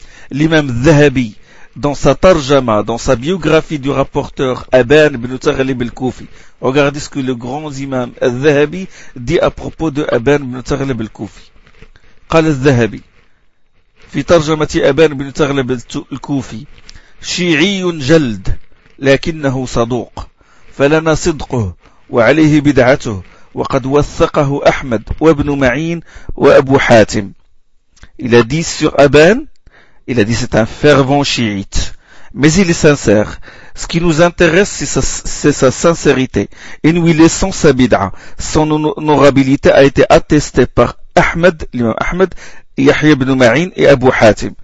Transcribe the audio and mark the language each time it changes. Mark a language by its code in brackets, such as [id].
[fr] L'imam Zahabi, dans sa tarjama, dans sa biographie du rapporteur Aban ibn Taghlib al-Kufi, regardez ce que le grand imam Zahabi dit à propos de Aban ibn Taghlib al-Kufi. [ar] قال الذهبي في ترجمة أبان بن تغلب الكوفي شيعي جلد لكنه صدوق فلنا صدقه وعليه بدعته وقد وثقه أحمد وابن معين وأبو حاتم. [fr] Il a dit sur Aban, il a dit c'est un fervent chiite, mais il est sincère. Ce qui nous intéresse c'est sa sincérité. Et nous laissons sa bid'a. Son honorabilité a été attestée par Ahmed, l'imam Ahmed, Yahya ibn Ma'in et Abu Hatim.